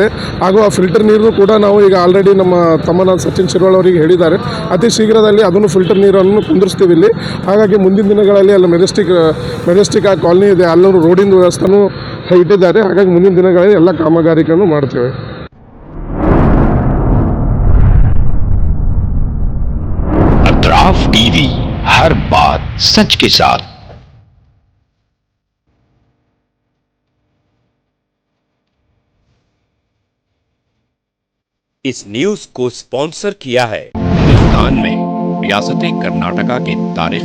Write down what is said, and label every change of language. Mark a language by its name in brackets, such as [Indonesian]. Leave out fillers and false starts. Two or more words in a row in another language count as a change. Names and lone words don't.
[Kannada] ಹಾಗೂ ಆ ಫಿಲ್ಟರ್ ನೀರು ಕೂಡ ನಾವು ಈಗ ಆಲ್ರೆಡಿ ನಮ್ಮ ತಮ್ಮನ ಸಚಿನ್ ಶಿರ್ವಾಳ್ ಅವರಿಗೆ ಹೇಳಿದ್ದಾರೆ. ಅತಿ ಶೀಘ್ರದಲ್ಲಿ ಅದನ್ನು ಫಿಲ್ಟರ್ ನೀರನ್ನು ಕುಂದಿರ್ಸ್ತೀವಿ ಇಲ್ಲಿ. ಹಾಗಾಗಿ ಮುಂದಿನ ದಿನಗಳಲ್ಲಿ ಅಲ್ಲಿ ಮೆಜೆಸ್ಟಿಕ್ ಆ ಕಾಲನಿ ಇದೆ, ಅಲ್ಲೂ ರೋಡಿನ ವ್ಯವಸ್ಥೆನೂ ಇಟ್ಟಿದ್ದಾರೆ. ಹಾಗಾಗಿ ಮುಂದಿನ ದಿನಗಳಲ್ಲಿ ಎಲ್ಲ ಕಾಮಗಾರಿಗಳನ್ನು ಮಾಡ್ತೇವೆ. [Hindi] अतराफ टीवी, हर बात सच के साथ। इस न्यूज को स्पॉन्सर किया है हिंदुस्तान में रियासत कर्नाटका के तारीखी